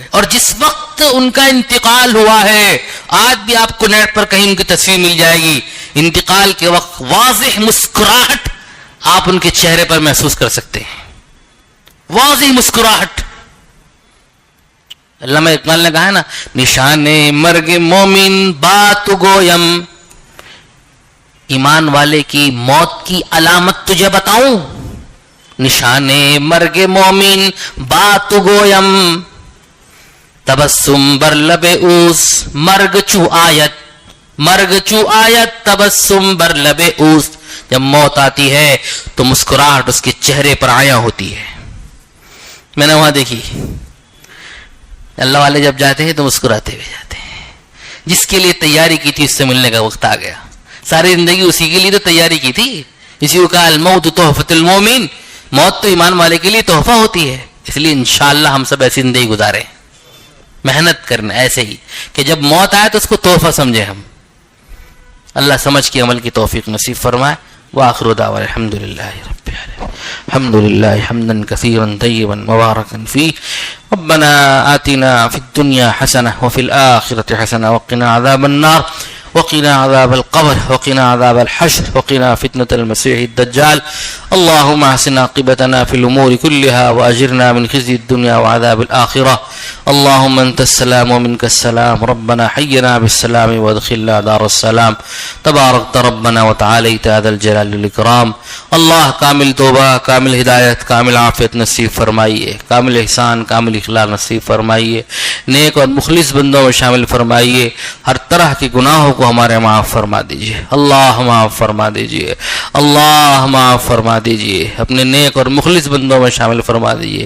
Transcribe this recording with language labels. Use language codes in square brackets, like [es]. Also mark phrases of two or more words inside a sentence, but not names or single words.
[ur] اور جس وقت ان کا انتقال ہوا ہے، آج بھی آپ کو نیٹ پر کہیں ان کی تصویر مل جائے گی، انتقال کے وقت واضح مسکراہٹ آپ ان کے چہرے پر محسوس کر سکتے ہیں، واضح مسکراہٹ. علامہ اقبال نے کہا ہے نا [fa] نشان مرگ مومن بات گویم، [ur] ایمان والے کی موت کی علامت تجھے بتاؤں، [fa] نشان مرگ مومن بات گویم، تبسم بر لب اوس مرگ چو آیت، مرگ چو آیت تبسم بر لب اوس. [ur] جب موت آتی ہے تو مسکراہٹ اس کے چہرے پر آیا ہوتی ہے. میں نے وہاں دیکھی اللہ والے جب جاتے ہیں تو مسکراتے ہوئے جاتے ہیں، جس کے لیے تیاری کی تھی اس سے ملنے کا وقت آ گیا. ساری زندگی اسی کے لیے تو تیاری کی تھی. اسی کو کہا [ar] الموت تحفۃ المومن، [ur] موت تو ایمان والے کے لیے تحفہ ہوتی ہے. اس لیے [ar] انشاءاللہ [ur] ہم سب ایسی زندگی گزاریں، محنت کرنا ایسے ہی کہ جب موت آئے تو اس کو تحفہ سمجھیں ہم. اللہ سمجھ کے عمل کی توفیق نصیب فرمائے. [ar] وآخر دعوانا الحمد للہ رب العالمین. الحمد للہ حمدا کثیرا طیبا مبارکا فیہ. ربنا آتنا فی الدنیا حسنہ وفی الآخرۃ حسنہ وقنا عذاب النار وقنا عذاب القبر وقنا عذاب الحشر وقنا فتنة المسيح الدجال. اللهم احسن عاقبتنا في الأمور كلها وأجرنا من خزي الدنيا وعذاب الآخرة. اللهم أنت السلام ومنك السلام، ربنا حينا بالسلام وادخلنا دار السلام. تباركت ربنا وتعاليت يا ذا الجلال والإكرام. [ur] اللہ کامل توبہ، کامل ہدایت، کامل عافیت نصیب فرمائیے، کامل احسان، کامل اخلاص نصیب فرمائیے، نیک اور مخلص بندوں میں شامل فرمائیے. ہر طرح کے گناہوں کو ہمارے معاف فرما دیجیے. اللہ معاف فرما دیجیے، اللہ معاف فرما دیجیے، اپنے نیک اور مخلص بندوں میں شامل فرما دیجیے.